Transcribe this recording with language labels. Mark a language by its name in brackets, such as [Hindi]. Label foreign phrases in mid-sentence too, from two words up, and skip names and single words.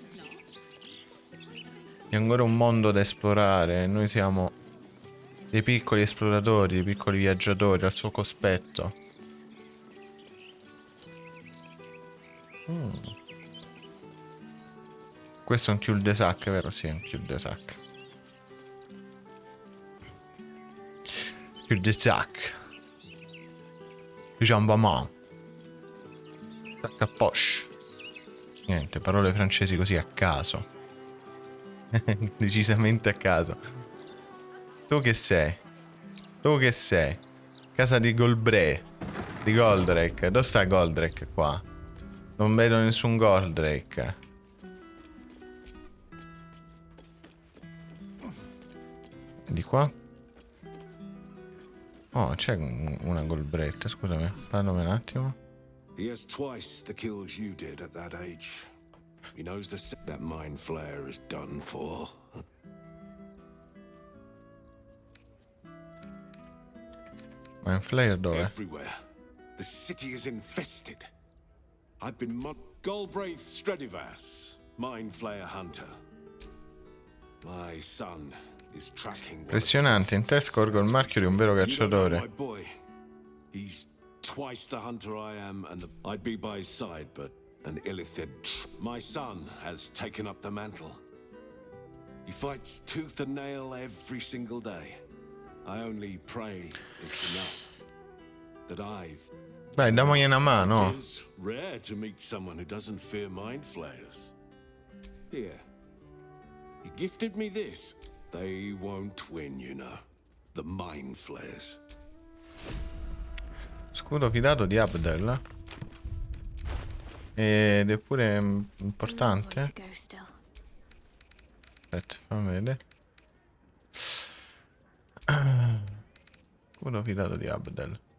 [Italian] C'è ancora un mondo da esplorare. Noi siamo dei piccoli esploratori, dei piccoli viaggiatori al suo cospetto. Questo è un cul-de-sac, vero? Sì, è un cul-de-sac. Cul-de-sac. [French] Jambamant. Sac à poche. [Italian] Niente, parole francesi così a caso. Decisamente a caso. Tu che sei? Tu che sei? Casa di Goldrake. Di Goldrake. Dove sta Goldrake qua? Non vedo nessun Goldrake. Di qua? Oh, c'è una Goldrake, scusami. Parlami un attimo. [English] He has twice the kills you did at that age. He knows that mind flayer is done for. Mind flayer dove? Everywhere. The city is infested. I've been Galbraith Stradivas, mind flayer hunter. My son is tracking. [Italian] Impressionante, in te scorgo il marchio di un vero cacciatore. [English] My boy. He's twice the hunter I am, and I'd be by his side, but an illithid. My son has taken up the mantle. He fights tooth and nail every single day. I only pray it's enough that I've. [Italian] Dai, damogli una mano. [English] It is rare to meet someone who doesn't fear mind flayers. Here, he gifted me this. They won't win, you know. The mind flayers. [Italian] Scudo fidato di Abdel. Ed è pure importante. Aspetta, fammi vedere. Scudo fidato di Abdel.